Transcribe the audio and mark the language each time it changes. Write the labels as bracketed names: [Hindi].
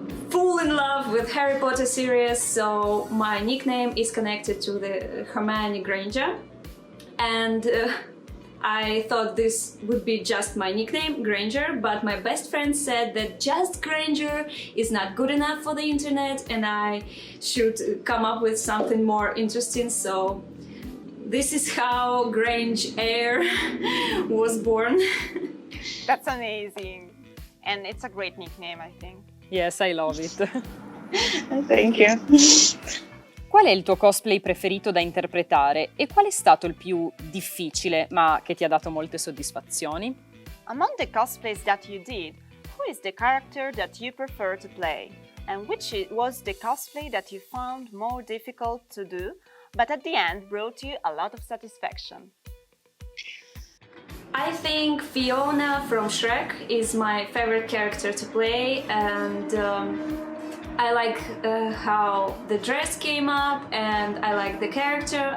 [English] full in love with Harry Potter series, so my nickname is connected to the Hermione Granger, and I thought this would be just my nickname, Granger, but my best friend said that just Granger is not good enough for the internet and I should come up with something more interesting, so this is how Grange Air was born. That's amazing, and it's a great nickname, I think. Yes, I love it. Thank you. [Italian] Qual è il tuo cosplay preferito da interpretare e qual è stato il più difficile ma che ti ha dato molte soddisfazioni? [English] Among the cosplays that you did, who is the character that you prefer to play? And which was the cosplay that you found more difficult to do, but at the end brought you a lot of satisfaction? I think Fiona from Shrek is my favorite character to play, and I like how the dress came up, and I like the character.